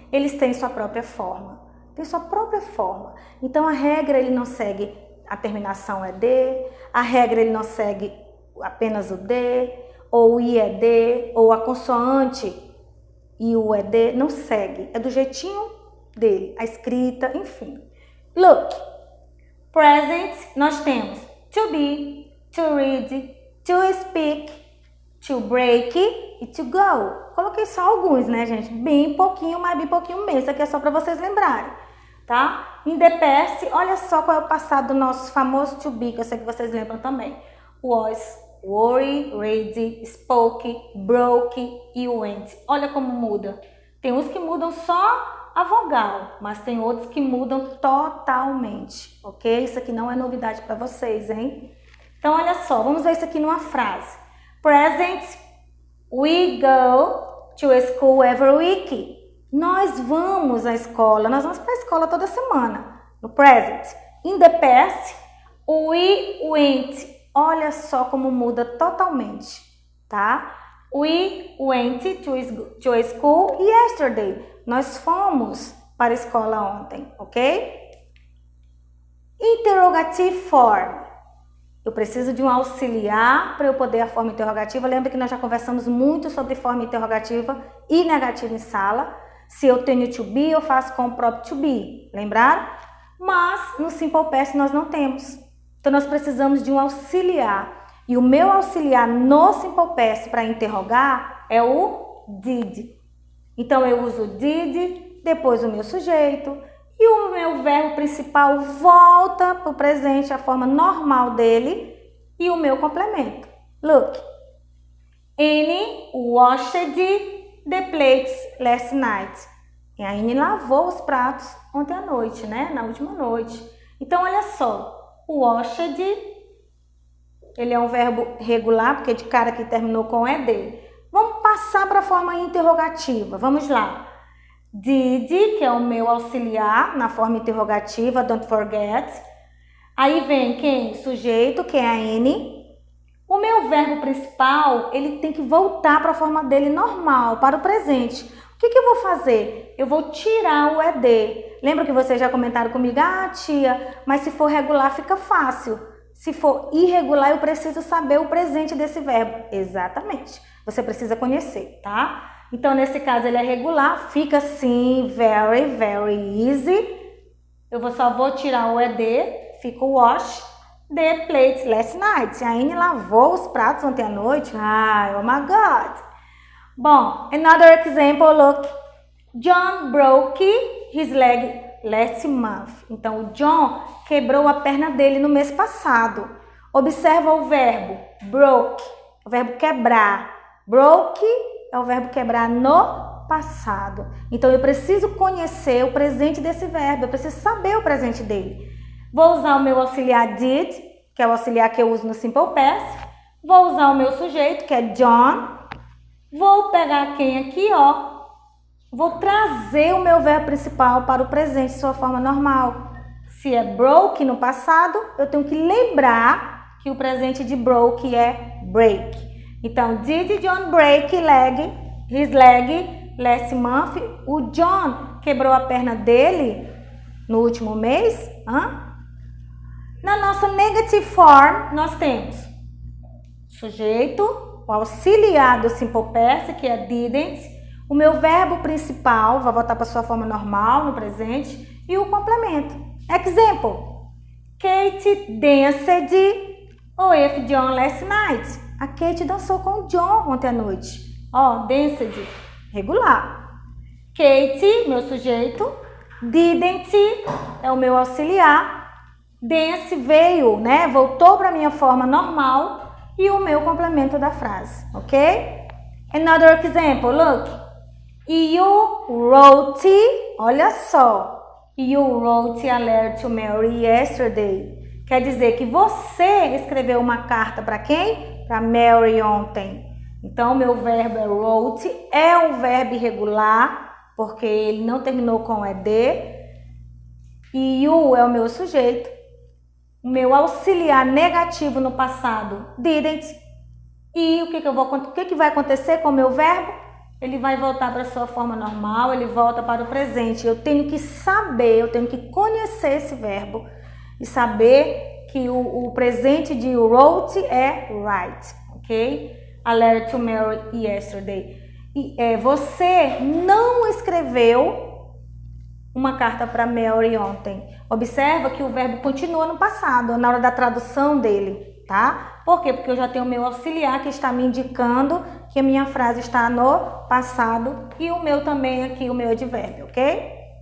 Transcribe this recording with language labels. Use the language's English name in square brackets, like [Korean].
[Portuguese] Eles têm sua própria forma. Tem sua própria forma. Então a regra ele não segue a terminação é D, a regra ele não segue apenas o D, ou o I é D, ou a consoante e o é D, não segue. É do jeitinho dele, a escrita, enfim. [English] Look, present [Portuguese] nós temos [English] to be, to read, to speak, to break e to go. [Portuguese] Coloquei só alguns, né, gente? Bem pouquinho, mas bem pouquinho mesmo. Isso aqui é só para vocês lembrarem, tá? [English] In the past, [Portuguese] olha só qual é o passado do nosso famoso to be, que eu sei que vocês lembram também. [English] Was, worry, read, spoke, broke e went. [Portuguese] Olha como muda. Tem uns que mudam só a vogal, mas tem outros que mudam totalmente, ok? Isso aqui não é novidade para vocês, hein? Então, olha só, vamos ver isso aqui numa frase. [English] Present, we go to school every week. [Portuguese] Nós vamos à escola, nós vamos para a escola toda semana. No present. [English] In the past, we went. [Portuguese] Olha só como muda totalmente, tá? [English] We went to school yesterday. [Portuguese] Nós fomos para a escola ontem, ok? [English] Interrogative form. [Portuguese] Eu preciso de um auxiliar para eu poder a forma interrogativa. Lembra que nós já conversamos muito sobre forma interrogativa e negativa em sala. Se eu tenho to be, eu faço com o próprio to be. Lembraram? Mas no simple past nós não temos. Então nós precisamos de um auxiliar. E o meu auxiliar no simple past para interrogar é o did. Então eu uso o did, depois o meu sujeito e o meu verbo principal volta para o presente, a forma normal dele e o meu complemento. [English] Look, Annie washed the plates last night. [Portuguese] E a Annie lavou os pratos ontem à noite, né? Na última noite. Então olha só, o washed, ele é um verbo regular, porque é de cara que terminou com ED. Vamos passar para a forma interrogativa. Vamos lá. Did, que é o meu auxiliar na forma interrogativa, [English] don't forget. [Portuguese] Aí vem quem? Sujeito, que é a N. O meu verbo principal, ele tem que voltar para a forma dele normal, para o presente. O que eu vou fazer? Eu vou tirar o ED. Lembra que vocês já comentaram comigo? Ah, tia, mas se for regular fica fácil. Se for irregular, eu preciso saber o presente desse verbo. Exatamente. Você precisa conhecer, tá? Então, nesse caso, ele é regular. Fica assim, [English] very, very easy. [Portuguese] Só vou tirar o ED. Fica o [English] wash the plates last night. [Portuguese] A Anne lavou os pratos ontem à noite. [English] Ai, oh my God. Bom, another example, look. John broke his leg last month. [Portuguese] Então, o John quebrou a perna dele no mês passado. Observa o verbo broke, o verbo quebrar. Broke é o verbo quebrar no passado. Então, eu preciso conhecer o presente desse verbo. Eu preciso saber o presente dele. Vou usar o meu auxiliar did, que é o auxiliar que eu uso no simple past. Vou usar o meu sujeito, que é John. Vou pegar quem aqui, ó. Vou trazer o meu verbo principal para o presente, sua forma normal. Se é broke no passado, eu tenho que lembrar que o presente de broke é break. [English] Então, did John break his leg last month? [Portuguese] O John quebrou a perna dele no último mês? Na nossa [English] negative form, [Portuguese] nós temos sujeito, o auxiliar do simple past, que é didn't, o meu verbo principal, vai voltar para sua forma normal no presente, e o complemento. [English] Example, Kate danced with John last night. [Portuguese] A Kate dançou com o John ontem à noite. Ó, danced, regular. Kate, meu sujeito. Didn't é o meu auxiliar. Dance veio, né? Voltou para a minha forma normal e o meu complemento da frase, ok? [English] Another example, look. You wrote, [Portuguese] olha só, [English] you wrote a letter to Mary yesterday. [Portuguese] Quer dizer que você escreveu uma carta para quem? Para Mary ontem. Então, meu verbo é wrote, é um verbo irregular, porque ele não terminou com ed. E you é o meu sujeito. O meu auxiliar negativo no passado, didn't. E o que vai acontecer com o meu verbo? Ele vai voltar para a sua forma normal, ele volta para o presente. Eu tenho que saber, eu tenho que conhecer esse verbo e saber que o presente de wrote é write, ok? [English] A letter to Mary yesterday. [Portuguese] Você não escreveu uma carta para Mary ontem. Observa que o verbo continua no passado, na hora da tradução dele, tá? Por quê? Porque eu já tenho o meu auxiliar que está me indicando que a minha frase está no passado e o meu também aqui, o meu advérbio, ok?